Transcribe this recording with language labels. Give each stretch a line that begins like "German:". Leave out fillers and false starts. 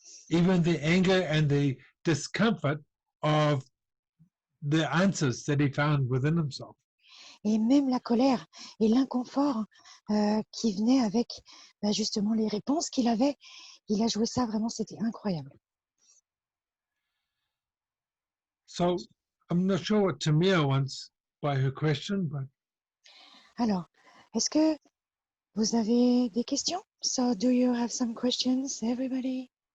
English: Even the anger and the discomfort of the answers that he found within himself.
French: Et même la colère et l'inconfort qui venait avec justement les réponses qu'il avait, il a joué ça vraiment, c'était incroyable.
English: So I'm not sure what Tamia wants by her question, but
French: alors, est-ce que vous avez des questions?
English: So do you have some questions, everybody?